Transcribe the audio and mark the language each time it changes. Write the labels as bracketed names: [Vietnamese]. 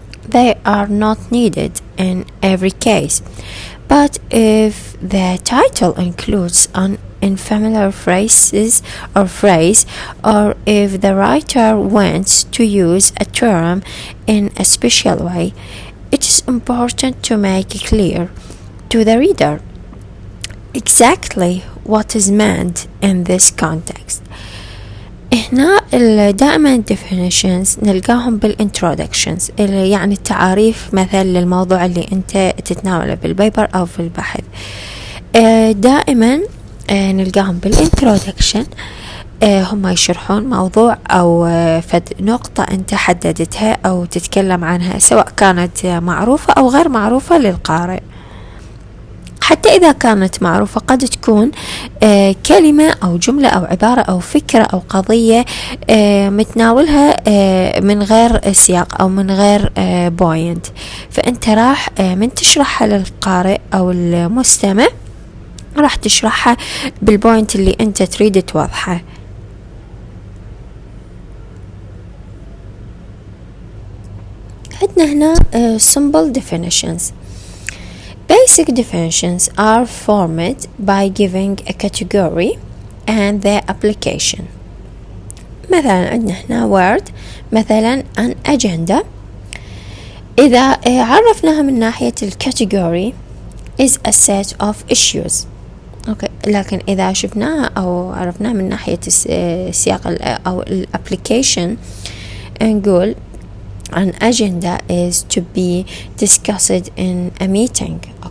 [English] They are not needed in every case, but if the title includes an unfamiliar phrases or phrase, or if the writer wants to use a term in a special way, it is important to make clear to the reader exactly what is meant in this context. [Arabic] هنا دائما definitions نلقاهم بالintroductions اللي يعني التعاريف مثل للموضوع اللي انت تتناوله بالبيبر او في البحث. دائما نلقاهم بالintroduction، هم يشرحون موضوع او فد نقطة انت حددتها او تتكلم عنها، سواء كانت معروفة او غير معروفة للقارئ. حتى إذا كانت معروفة قد تكون كلمة أو جملة أو عبارة أو فكرة أو قضية متناولها من غير سياق أو من غير بوينت، فأنت راح من تشرحها للقارئ أو المستمع راح تشرحها بالبوينت اللي أنت تريد توضحه. عندنا هنا [English] simple definitions. Basic definitions are formed by giving a category and the application. [Arabic] مثلا عندنا هنا word، مثلا [English] an agenda. [Arabic] إذا عرفناها من ناحية الكاتيجوري [English] is a set of issues. [Arabic] لكن إذا شفناها أو عرفناها من ناحية السياق أو الابليكيشن نقول [English] an agenda is to be discussed in a meeting.